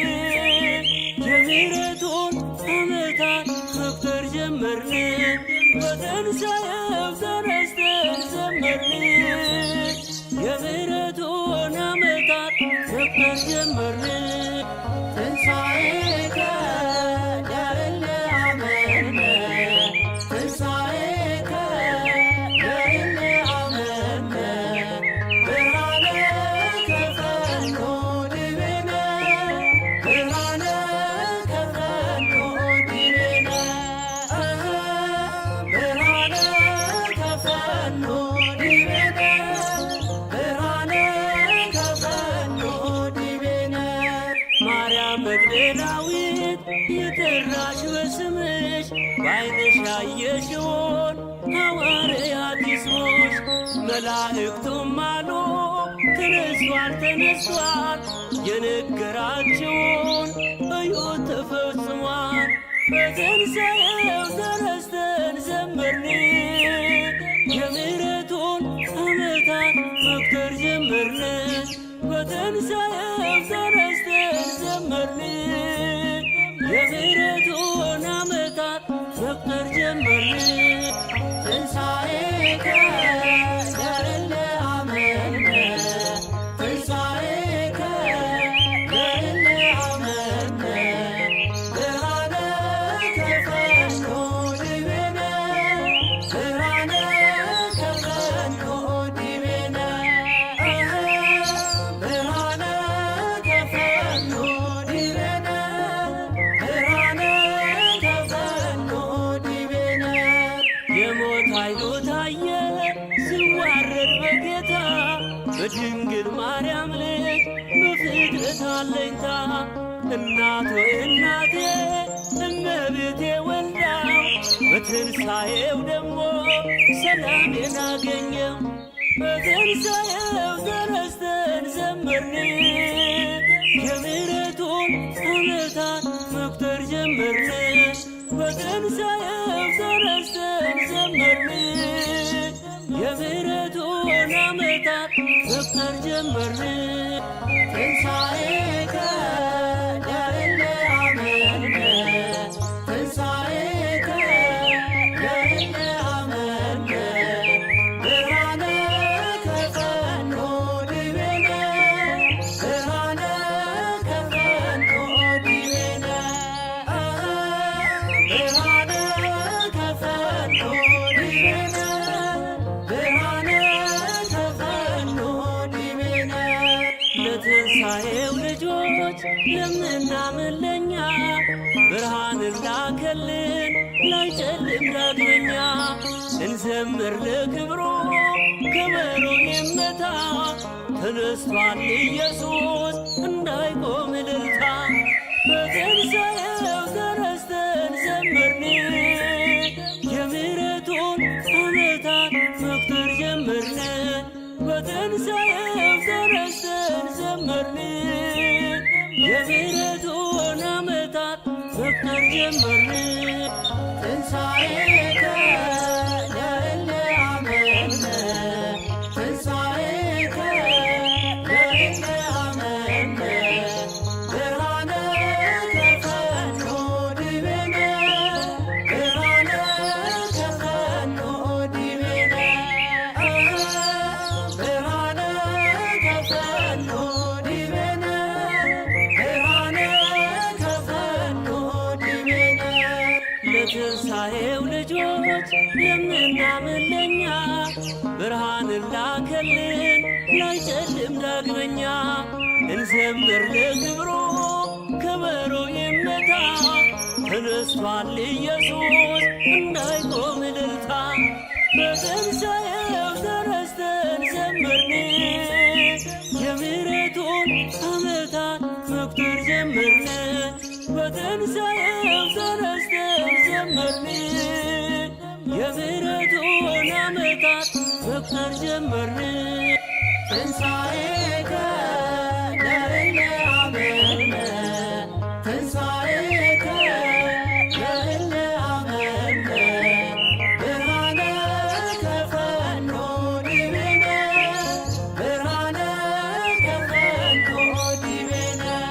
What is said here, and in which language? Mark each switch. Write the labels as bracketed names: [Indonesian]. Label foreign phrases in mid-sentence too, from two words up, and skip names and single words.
[Amharic] የምሕረቱን ዓመታት መቁጠር ጀመርን። በትንሣኤው ተነስተን ዘመርን የምሕረቱን ዓመታት መቁጠር ጀመርን። [Geez] ትንሣኤከ ለእለ አመነ ትንሣኤከ ለእለ አመነ ብርሃነ ከፈኖ ዲቤነ ብርሃነ ከፈኖ ዲቤነ ብርሃነ ከፈኖ ዲቤነ ብርሃነ ከፈኖ ዲቤነ [Amharic] ማርያም መግደላዊት የጠራሽ በስምሽ በዓይንሽ ያየሽውን ሐዋርያት ይስሙሽ። መላእክቱም አሉ ተነስቷል ተነስቷል የነገራችውን እዩት ተፈጽሟል። በትንሣኤው ተነስተን ዘመርን የምሕረቱን ዓመታት መቁጠር ጀመርን። በትንሣኤው ተነስተን ዘመርን የምሕረቱን ዓመታት መቁጠር ጀመርን። [Geez] ትንሣኤከ ለእለ አመነ ትንሣኤከ ለእለ አመነ ብርሃነ ከፈኖ ዲቤነ ብርሃነ ከፈኖ ዲቤነ ብርሃነ ከፈኖ ዲቤነ ብርሃነ ከፈኖ ዲቤነ [Amharic] የሞት ኃይሉ ታየ ሲዋረድ በጌታ በድንግል ማርያም ልጅ በፍጥረት አለኝታ እናቱ እናቴ እመቤቴ ወልዳው በትንሣኤው ደግሞ ሰላሜን አገኘው። በትንሣኤው ተነስተን ዘመርን የምሕረቱን ዓመታት መቁጠር ጀመርን። በትንሣኤው ተነስተን ዘመርን የምሕረቱን ዓመታት መቁጠር ጀመርን። [Geez] ትንሣኤከ ለእለ አመንነ ትንሣኤከ ለእለ አመንነ ብርሃነ ከፈኖ ዲቤነ ብርሃነ ከፈኖ ዲቤነ ብርሃነ ከፈኖ ዲቤነ ብርሃነ ከፈኖ ዲቤነ [Amharic] ለትንሣኤው ልጆች ለምናምን ለኛ ብርሃንን ላከልን ላይጨልም ዳግመኛ። እንዘምር ለክብሩ ከበሮ ይመታ ተነስቷል ኢየሱስ እንዳይቆም እልልታ። በትንሣኤው ተነስተን ዘመርን የምሕረቱን ዓመታት መቁጠር ጀመርን። በትንሣኤው ተነስተን ዘመርን የምሕረቱን ዓመታት መቁጠር ጀመርን። [Geez] ትንሣኤከ ለእለ አመንነ ትንሣኤከ ለእለ አመንነ ብርሃነ ከፈኖ ዲቤነ ብርሃነ ከፈኖ ዲቤነ ብርሃነ ከፈኖ ዲቤነ ብርሃነ ከፈኖ ዲቤነ [Amharic] ለትንሣኤው ልጆች የምናምን ለኛ ብርሃንን ላከልን ላይጨልም ዳግመኛ። እንዘምር ለክብሩ ከበሮ ይመታ ተነስቷል ኢየሱስ እንዳይቆም እልልታ። በትንሣኤው ተነስተን ዘመርን የምሕረቱን ዓመታት መቁጠር ጀመርን። በትንሣኤው ተነስተን ዘመርን የምሕረቱን ዓመታት መቁጠር ጀመርን። [Geez] ትንሣኤከ ለእለ አመንነ ትንሣኤከ ለእለ አመንነ ብርሃነ ከፈኖ ዲቤነ ብርሃነ ከፈኖ ዲቤነ